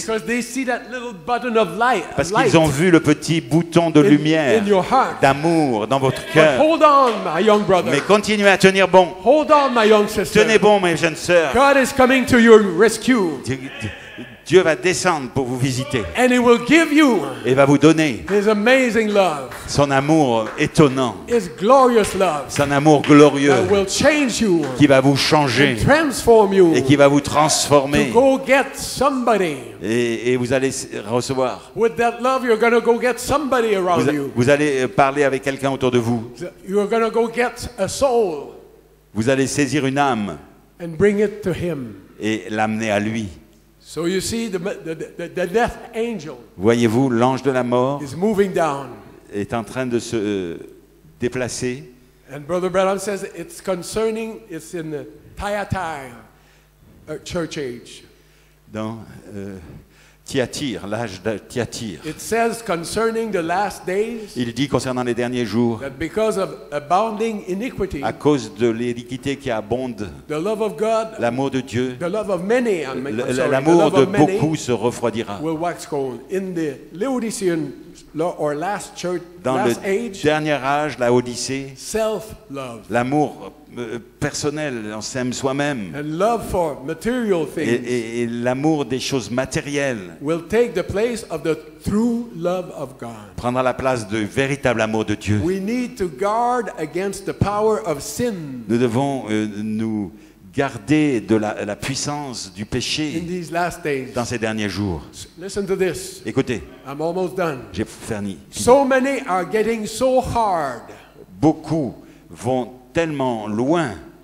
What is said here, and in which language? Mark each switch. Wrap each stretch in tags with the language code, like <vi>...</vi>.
<en>because they see that little button of light,</en> <fr>parce qu'ils ont vu le petit bouton de lumière,</fr> <en>in your heart.</en> <fr>d'amour dans votre</fr> <en>But</en> <fr>cœur.</fr> <en>hold on, my young brother.</en> <fr>Mais continuez à tenir bon.</fr> <en>Hold on, my young sister.</en> <fr>Tenez bon, mes jeunes sœurs.</fr> <en>God is coming to your rescue,</en> <fr>Dieu va descendre pour vous visiter</fr> <en>and He will give you</en> <fr>et va vous donner</fr> <en>His amazing love,</en> <fr>son amour étonnant,</fr> <en>His glorious love</en> <fr>son amour glorieux</fr> <en>that will change you</en> <fr>qui va vous changer</fr> <en>and transform you</en> <fr>et qui va vous</fr> <en>to</en> <fr>transformer.</fr> <en>go get somebody.</en> <fr>Et vous allez recevoir.</fr> <en>With that love, you're going to go get somebody around you.</en> <fr>Vous allez parler avec quelqu'un autour de vous.</fr> <en>You're going to go get a soul</en> <fr>Vous allez saisir une âme</fr> <en>and bring it to Him.</en> <fr>et l'amener à lui.</fr> <en>So you see, the death angel</en> <fr>Voyez-vous, l'ange de la mort</fr> <en>is moving down.</en> <fr>est en train de se déplacer.</fr> <en>And Brother Branham says it's in the Thyatira church age.</en> <fr>Dans Thyatire, l'âge de Thyatire.</fr> <en>It says concerning the last days</en> <fr>Il dit concernant les derniers jours,</fr> <en>that because of abounding iniquity,</en> <fr>à cause de l'iniquité qui abonde,</fr> <en>the love of God,</en> <fr>l'amour de Dieu,</fr> <en>the love of many, the</en> <fr>l'amour</fr> <en>love</en> <fr>de</fr> <en>of many</en> <fr>beaucoup se refroidira.</fr> <en>will wax cold. In the Laodicean or last church,</en> <fr>Dans le</fr> <en>last age,</en> <fr>dernier âge, la Odyssée,</fr> <en>self-love</en> <fr>l'amour personnel, on s'aime soi-même,</fr> <en>and love for material things</en> <fr>et l'amour des choses matérielles</fr> <en>will take the place of the true love of God.</en> <fr>prendra la place du véritable amour de Dieu.</fr> <en>We need to guard against the power of sin</en> <fr>Nous devons nous garder de la puissance du</fr> <en>in</en> <fr>péché</fr> <en>these last days.</en> <fr>dans ces derniers jours.</fr> <en>Listen to this.</en> <fr>Écoutez,</fr> <en>I'm almost done.</en> <fr>j'ai fini.</fr> <en>So many are getting so hard.</en> <fr>Beaucoup vont tellement loin.</fr>